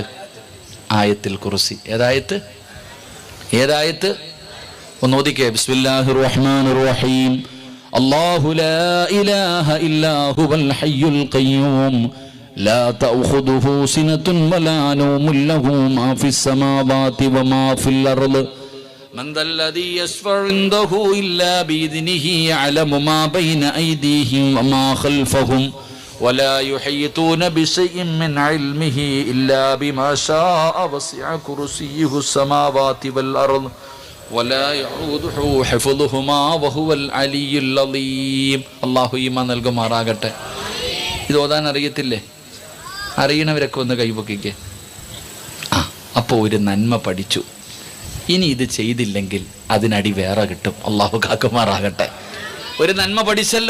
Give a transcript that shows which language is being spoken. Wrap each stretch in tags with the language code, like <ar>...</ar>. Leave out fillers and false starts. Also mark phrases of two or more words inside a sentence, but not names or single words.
<ml>ആയത്തുൽ കുർസി. ഏതായത്ത്? ഒന്ന് ഓതിക്കേ.</ml> <ar>بسم الله الرحمن الرحيم. الله لا إله إلا هو الحي القيوم لا تأخذه سنة ولا نوم له ما في السماوات وما في الأرض من ذا الذي يشفع عنده إلا بإذنه يعلم ما بين أيديهم وما خلفهم ولا يحيطون بشيء من علمه إلا بما شاء وسع كرسيه السماوات والأرض ولا يعوده حفظهما وهو العلي العظيم.</ar> <ml>അല്ലാഹു ഈമാൻ നൽകുമാറാകട്ടെ. ഇത് ഓതാൻ അറിയത്തില്ലേ? അറിയണവരൊക്കെ ഒന്ന് കൈപൊക്കിക്കേ. അപ്പോൾ ഒരു നന്മ പഠിച്ചു. ഇനി ഇത് ചെയ്തില്ലെങ്കിൽ അതിനടി വേറെ കിട്ടും. അള്ളാഹു കാക്കുമാറാകട്ടെ. ഒരു നന്മ പഠിച്ചല്ലോ.</ml>